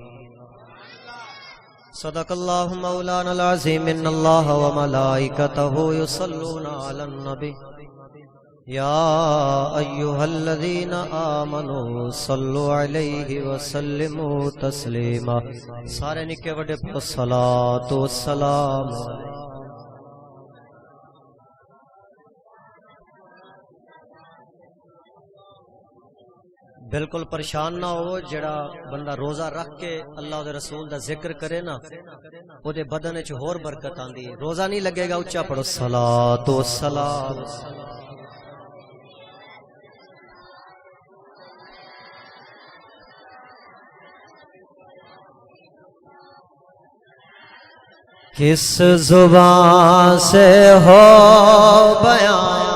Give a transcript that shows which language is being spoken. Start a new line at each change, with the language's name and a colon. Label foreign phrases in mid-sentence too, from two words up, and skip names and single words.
Arabic: صدق الله مولانا العظيم إن الله وملائكته يصلون على النبي يا أيها الذين آمنوا صلوا عليه وسلموا تسليما
Punjabi: سارے نکے وڈے
Arabic: الصلاة والسلام
Punjabi: بالکل پریشان نہ ہو جڑا بندہ روزہ رکھ کے اللہ دے رسول دا ذکر کرے نا او دے بدن وچ ہور برکت آندی ہے روزہ نہیں لگے گا اونچا پڑھو صلاۃ و سلام
Urdu: کس زبان سے ہو بیان